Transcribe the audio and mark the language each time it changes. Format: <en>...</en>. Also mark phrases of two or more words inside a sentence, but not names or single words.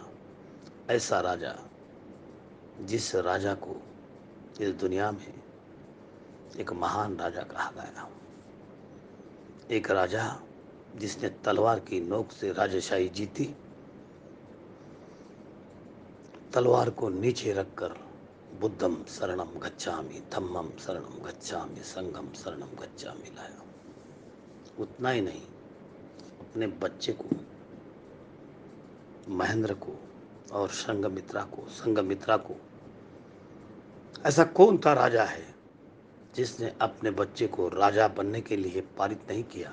<hi>ऐसा राजा, जिस राजा को इस दुनिया में एक महान राजा कहा गया, एक राजा जिसने तलवार की नोक से राजशाही जीती, तलवार को नीचे रखकर</hi> <pi>बुद्धम शरणम गच्छामि, धम्मम शरणम गच्छामि, संघम शरणम गच्छामि</pi> <hi>लाया। उतना ही नहीं, अपने बच्चे को, महेंद्र को और संघमित्रा को, ऐसा कौन था राजा है जिसने अपने बच्चे को राजा बनने के लिए पारित नहीं किया।</hi>